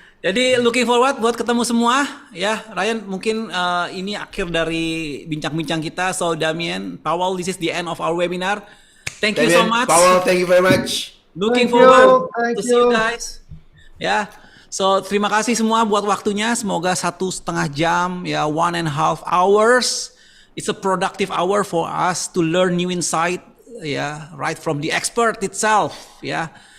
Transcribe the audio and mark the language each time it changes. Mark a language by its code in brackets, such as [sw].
[id] Jadi looking forward buat ketemu semua ya. Ryan, mungkin ini akhir dari bincang-bincang kita. [en] So Damien, Paweł, this is the end of our webinar. Thank you so much. Paweł, thank you very much. Looking forward to see you guys. [id] Ya. So terima kasih semua buat waktunya. Semoga 1,5 jam ya, [en] 1.5 hours. It's a productive hour for us to learn new insight ya, right from the expert itself ya.